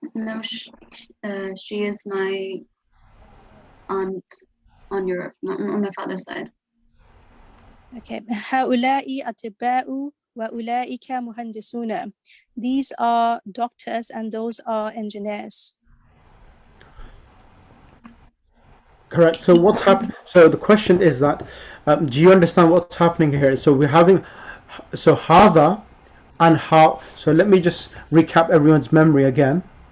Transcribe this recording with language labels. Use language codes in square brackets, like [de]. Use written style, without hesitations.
[en] No, she is my aunt on my father's side. Okay. [ar] هؤلاء أطباء وأولئك مهندسون. [en] These are doctors and those are engineers. Correct. So what's happened? So the question is that, do you understand what's happening here? So we're having, so hada and how. So let me just recap everyone's memory again.